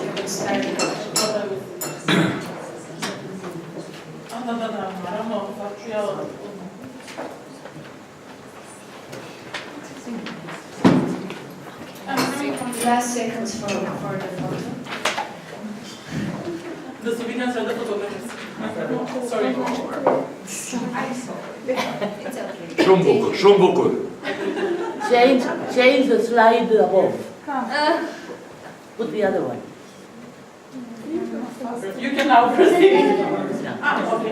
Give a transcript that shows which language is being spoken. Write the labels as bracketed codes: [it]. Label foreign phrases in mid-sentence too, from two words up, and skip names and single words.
[en] can start now. Last seconds for the photo. [mk] Да се видам сега да фотографирам. [en] Sorry. It's okay. Шумбуку. Change the slide above. Put the other one. You can now proceed. Okay.